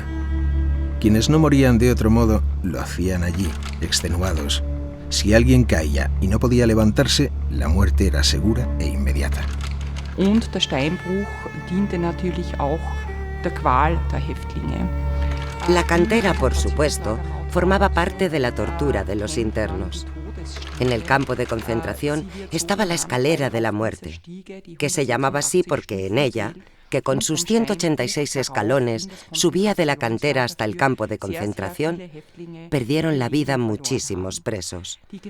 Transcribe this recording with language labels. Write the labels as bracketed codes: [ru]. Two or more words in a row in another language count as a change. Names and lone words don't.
[es] Quienes no morían de otro modo, lo hacían allí, extenuados. Si alguien caía y no podía levantarse, la muerte era segura e inmediata. [de] Und der Steinbruch diente natürlich auch der Qual der Häftlinge. [es] La cantera, por supuesto, formaba parte de la tortura de los internos. En el campo de concentración estaba la escalera de la muerte, que se llamaba así porque en ella, que con sus 186 escalones subía de la cantera hasta el campo de concentración, perdieron la vida muchísimos presos.